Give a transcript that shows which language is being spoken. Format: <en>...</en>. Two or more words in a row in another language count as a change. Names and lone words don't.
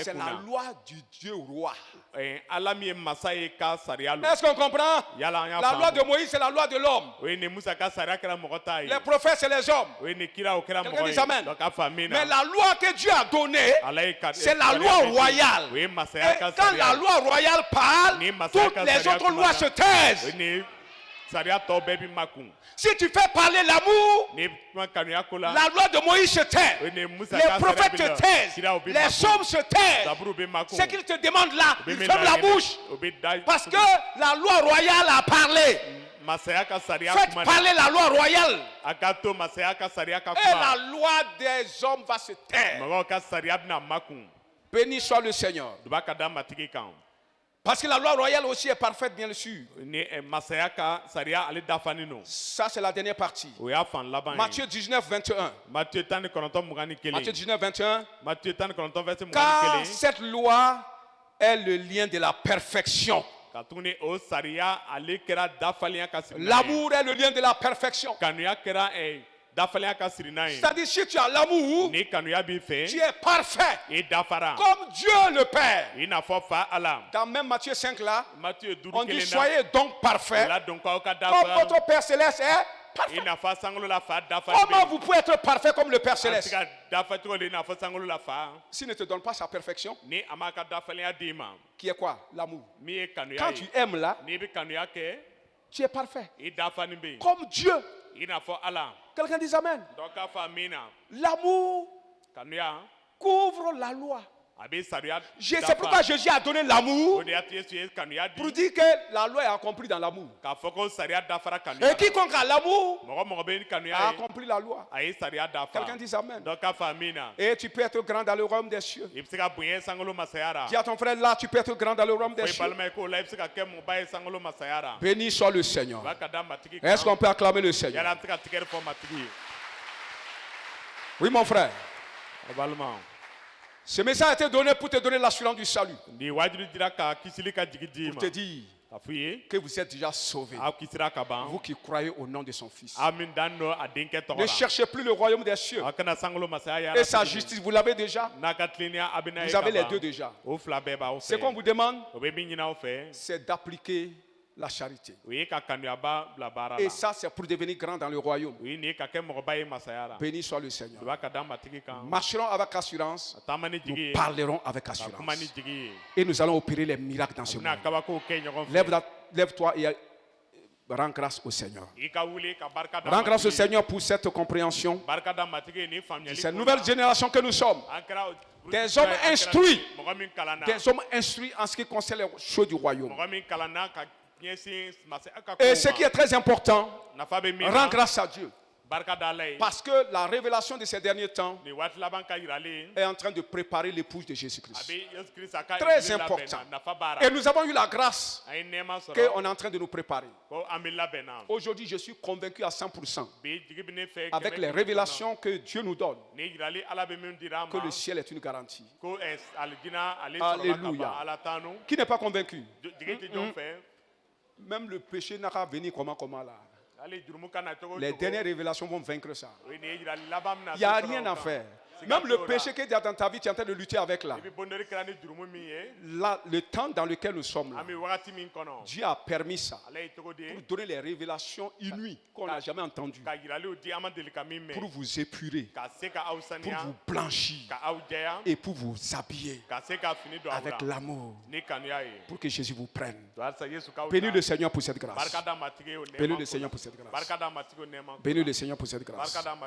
<fr>C'est la</fr> <bm>kunna.</bm> <fr>loi du Dieu roi.</fr> <bm>Ala min ye masa ye ka sariya lo.</bm> <fr>Est-ce qu'on comprend?</fr> <bm>Yala an y'a</bm> <fr>La loi de</fr> <bm>faamu.</bm> <fr>Moïse, c'est la loi de l'homme.</fr> <bm>O ye nin Musa ka sariya kɛra mɔgɔ ta ye.</bm> <fr>Les prophètes, c'est les hommes.</fr> <bm>O ye nin kira o kɛra</bm> <fr>Quelqu'un</fr> <bm>mɔgɔ</bm> <fr>dit</fr> <bm>ye.</bm> <fr>amen.</fr> <bm>Donc a fɔ amina.</bm> <fr>Mais la loi que Dieu a donnée,</fr> <bm>Ala ye</bm> <fr>c'est la</fr> <bm>sariya</bm> <fr>loi</fr> <bm>bɛɛ di.</bm> <fr>royale.</fr> <bm>O ye masaya</bm> <fr>Et</fr> <bm>ka</bm> <fr>quand la</fr> <bm>sariya.</bm> <fr>loi royale parle,</fr> <bm>Ni masaya</bm> <fr>toutes</fr> <bm>ka</bm> <fr>les</fr> <bm>sariya</bm> <fr>autres lois</fr> <bm>kumana.</bm> <fr>se</fr> <bm>O</bm> <fr>taisent.</fr> <bm>ye nin sariya tɔ bɛɛ bɛ makun.</bm> <fr>Si tu fais parler l'amour,</fr> <bm>Ni kuma kanuya ko la.</bm> <fr>la loi de Moïse se tait.</fr> <bm>O ye nin Musa</bm> <fr>Les</fr> <bm>ka sariya</bm> <fr>prophètes</fr> <bm>bɛ</bm> <fr>te</fr> <bm>la.</bm> <fr>taisent.</fr> <bm>Kiraw bɛ</bm> <fr>Les</fr> <bm>makun.</bm> <fr>hommes se taisent.</fr> <bm>Zaburu bɛ makun.</bm> <fr>Ce qu'ils te demandent là,</fr> <bm>O bɛ</bm> <fr>ils</fr> <bm>min</bm> <fr>ferment la</fr> <bm>laɲini.</bm> <fr>bouche.</fr> <bm>O bɛ da.</bm> <fr>Parce que la loi royale a parlé.</fr> <bm>Masaya ka sariya</bm> <fr>Faites</fr> <bm>kuma na.</bm> <fr>parler la loi royale.</fr> <bm>A ka to masaya ka sariya ka</bm> <fr>Et la</fr> <bm>kuma.</bm> <fr>loi des hommes va se taire.</fr> <bm>Mɔgɔw ka sariya bɛna makun.</bm> <fr>Béni soit le Seigneur.</fr> <bm>Duba ka da matigi kan.</bm> <fr>Parce que la loi royale aussi est parfaite, bien sûr.</fr> <bm>ni masaya ka sariya ale dafani no.</bm> <fr>Ça, c'est la dernière partie.</fr> <bm>O y'a fan laban ye.</bm> <fr>Matthieu 19, 21. Matthieu 19:21. Matthieu 19, 21. Matthieu 19 verset Car 21. cette loi est le lien de la perfection.</fr> <bm>Katuni o sariya ale kɛra dafaliya ka sirina ye.</bm> <fr>L'amour est le lien de la perfection.</fr> <bm>Kanuya kɛra dafaliya ka sirina ye.</bm> <fr>C'est-à-dire, si tu as l'amour,</fr> <bm>Ni kanuya b'i</bm> <fr>tu</fr> <bm>fɛ,</bm> <fr>es parfait.</fr> <bm>i dafara.</bm> <fr>Comme Dieu le Père.</fr> <bm>I n'a fɔ fa Ala.</bm> <fr>Dans même Matthieu 5 là,</fr> <bm>Matthieu 5</bm> <fr>on dit</fr> <bm>kelen na.</bm> <fr>soyez donc parfaits.</fr> <bm>La dɔn k'aw ka</bm> <fr>Comme</fr> <bm>dafa.</bm> <fr>votre Père Céleste est parfait.</fr> <bm>I n'a fɔ sankolo la fa dafa.</bm> <fr>Comment vous pouvez être parfait comme le Père</fr> <bm>An tɛ</bm> <fr>Céleste?</fr> <bm>ka dafa cogo di i n'a fɔ sankolo la fa.</bm> <fr>S'il ne te donne pas sa perfection,</fr> <bm>Ni a m'a ka dafaliya d'i ma,</bm> <fr>qui est quoi? L'amour.</fr> <bm>min ye kanuya</bm> <fr>Quand tu</fr> <bm>ye.</bm> <fr>aimes là,</fr> <bm>N'i bɛ kanuya kɛ,</bm> <fr>tu es parfait.</fr> <bm>i dafani bɛ yen.</bm> <fr>Comme Dieu.</fr> <bm>I n'a fɔ Ala.</bm> <fr>Quelqu'un dit Amen.</fr> <bm>Dɔ k'a fɔ Amina.</bm> <fr>L'amour</fr> <bm>Kanuya</bm> <fr>couvre la loi.</fr> <bm>a bɛ sariya</bm> <fr>C'est pourquoi Jésus a donné l'amour</fr> <bm>O de y'a to Yesu ye kanuya</bm> <fr>pour</fr> <bm>di.</bm> <fr>dire que la loi est accomplie dans l'amour.</fr> <bm>K'a fɔ ko sariya dafara</bm> <fr>Et</fr> <bm>kanuya la.</bm> <fr>quiconque a l'amour</fr> <bm>Mɔgɔ mɔgɔ bɛ ni</bm> <fr>a</fr> <bm>kanuya ye,</bm> <fr>accompli la loi.</fr> <bm>a ye sariya dafa.</bm> <fr>Quelqu'un dit Amen.</fr> <bm>Dɔ k'a fɔ Amina.</bm> <fr>Et tu peux être grand dans le royaume des cieux.</fr> <bm>I bɛ se ka bonya sankolo masaya ra.</bm> <fr>Dis à ton frère là, tu peux être grand dans le royaume</fr> <bm>Fo</bm> <fr>des</fr> <bm>i</bm> <fr>cieux.</fr> <bm>balima ye k'o la i bɛ se ka kɛ mɔba ye sankolo masaya ra.</bm> <fr>Béni soit le Seigneur.</fr> <bm>O b'a ka da matigi</bm> <fr>Est-ce</fr> <bm>kan.</bm> <fr>qu'on peut acclamer le</fr> <bm>Yala</bm> <fr>Seigneur?</fr> <bm>an tɛ ka tigɛri fɔ matigi ye.</bm> <fr>Oui, mon frère.</fr> <bm>O balima.</bm> <fr>Ce message a été donné pour te donner l'assurance du salut.</fr> <bm>Nin wajibi dira ka kisili ka jigi d'i</bm> <fr>Pour</fr> <bm>ma.</bm> <fr>te dire</fr> <bm>K'a f'i ye</bm> <fr>que vous êtes déjà sauvés.</fr> <bm>aw kisira ka ban.</bm> <fr>Vous qui croyez au nom de son Fils.</fr> <bm>Aw min dan don a denkɛ tɔgɔ</bm> <fr>Ne</fr> <bm>la.</bm> <fr>cherchez plus le royaume des cieux</fr> <bm>Aw kana sankolo masaya</bm> <fr>et sa</fr> <bm>yala.</bm> <fr>justice. Vous l'avez déjà.</fr> <bm>N'a ka tilennenya a bɛ n'a ye</bm> <fr>Vous</fr> <bm>ka</bm> <fr>avez les</fr> <bm>ban.</bm> <fr>deux déjà.</fr> <bm>O fila bɛɛ b'aw</bm> <fr>Ce qu'on</fr> <bm>fɛ.</bm> <fr>vous demande,</fr> <bm>O bɛ min ɲini aw fɛ,</bm> <fr>c'est d'appliquer la charité.</fr> <bm>o ye ka kanuyaba bila baara</bm> <fr>Et</fr> <bm>la.</bm> <fr>ça, c'est pour devenir grand dans le royaume.</fr> <bm>O ye nin ye ka kɛ mɔgɔba ye masaya la.</bm> <fr>Béni soit le Seigneur.</fr> <bm>O b'a ka da matigi kan.</bm> <fr>Marcherons avec assurance.</fr> <bm>Ka taama ni jigi</bm> <fr>Nous</fr> <bm>ye.</bm> <fr>parlerons avec</fr> <bm>Ka kuma ni</bm> <fr>assurance.</fr> <bm>jigi ye.</bm> <fr>Et nous allons opérer les miracles dans ce</fr> <bm>U bɛna</bm> <fr>monde.</fr> <bm>kabakow kɛ ɲɔgɔn fɛ.</bm> <fr>Lève-toi et rends grâce au Seigneur.</fr> <bm>I ka wuli ka barika da</bm> <fr>Rends grâce au</fr> <bm>matigi ye.</bm> <fr>Seigneur pour cette compréhension.</fr> <bm>Barika da matigi ye nin faamuyali</bm> <fr>Cette</fr> <bm>ko</bm> <fr>nouvelle</fr> <bm>la.</bm> <fr>génération que nous sommes.</fr> <bm>An kɛra</bm> <fr>Des hommes instruits.</fr> <bm>Mɔgɔ min kalanna.</bm> <fr>Des hommes instruits en ce qui concerne les choses du royaume.</fr> <bm>Mɔgɔ min kalanna ka ɲɛsin masaya ka</bm> <fr>Et</fr> <bm>kow</bm> <fr>ce qui</fr> <bm>ma.</bm> <fr>est très important,</fr> <bm>Nafa bɛ min</bm> <fr>rends</fr> <bm>na.</bm> <fr>grâce à Dieu.</fr> <bm>Barika da Ala ye.</bm> <fr>Parce que la révélation de ces derniers temps</fr> <bm>Nin waati laban ka yiralen.</bm> <fr>est en train de préparer l'épouse de</fr> <bm>A</bm> <fr>Jésus-Christ.</fr> <bm>bɛ Yesu Kirista ka</bm> <fr>Très</fr> <bm>jigi labɛn</bm> <fr>important.</fr> <bm>na. Nafa b'a</bm> <fr>Et</fr> <bm>ra.</bm> <fr>nous avons eu la grâce</fr> <bm>An ye nɛɛma sɔrɔ.</bm> <fr>qu'on est en train de nous préparer.</fr> <bm>Ko an bɛ labɛn na.</bm> <fr>Aujourd'hui, je suis convaincu à 100%</fr> <bm>Bi jigi bɛ ne fɛ.</bm> <fr>avec</fr> <bm>kɛmɛ</bm> <fr>les</fr> <bm>kɛmɛ</bm> <fr>révélations que Dieu nous donne</fr> <bm>kɔnɔ. Ni yirali Ala bɛ min dira an</bm> <fr>que</fr> <bm>ma.</bm> <fr>le ciel est une garantie.</fr> <bm>Ko alijina ale sɔrɔla ka</bm> <fr>Alléluia.</fr> <bm>ban Ala tanu.</bm> <fr>Qui n'est pas convaincu?</fr> <bm>Jigi tɛ jɔn fɛ.</bm> <fr>Même le péché n'a qu'à venir comment là.</fr> <bm>Hali jurumu kana cogo o</bm> <fr>Les</fr> <bm>cogo.</bm> <fr>dernières révélations vont vaincre ça.</fr> <bm>O ye nin ye yirali laban min na</bm> <fr>Il n'y a</fr> <bm>se sɔrɔ</bm> <fr>rien</fr> <bm>o</bm> <fr>à</fr> <bm>kan.</bm> <fr>faire.</fr> <bm>Siga</bm> <fr>Même le</fr> <bm>t'o la.</bm> <fr>péché qui est dans ta vie, tu es en train de lutter avec là.</fr> <bm>I bɛ bondori kɛra ni jurumu min ye.</bm> <fr>Là, le temps dans lequel nous sommes là,</fr> <bm>An bɛ wagati min kɔnɔ.</bm> <fr>Dieu a permis ça</fr> <bm>Ale ye cogo di.</bm> <fr>pour donner les révélations inouïes qu'on n'a jamais entendues,</fr> <bm>Ka yiraliw di an ma deli ka min</bm> <fr>pour</fr> <bm>mɛn.</bm> <fr>vous épurer,</fr> <bm>Ka se ka aw</bm> <fr>pour</fr> <bm>saniya.</bm> <fr>vous blanchir</fr> <bm>Ka aw jɛya.</bm> <fr>et pour vous habiller</fr> <bm>Ka se ka fini don aw</bm> <fr>avec</fr> <bm>la.</bm> <fr>l'amour,</fr> <bm>Ni kanuya ye.</bm> <fr>pour que Jésus vous prenne.</fr> <bm>To halisa Yesu k'aw</bm> <fr>Bénis</fr> <bm>ta.</bm> <fr>le Seigneur pour cette grâce.</fr> <bm>Barika da matigi ye o nɛɛma</bm> <fr>Bénis</fr> <bm>ko</bm> <fr>le</fr> <bm>la.</bm> <fr>Seigneur pour cette grâce.</fr> <bm>Barika da matigi o nɛɛma ko</bm> <fr>Bénis</fr> <bm>la.</bm> <fr>le Seigneur pour cette grâce.</fr> <bm>Barika da</bm>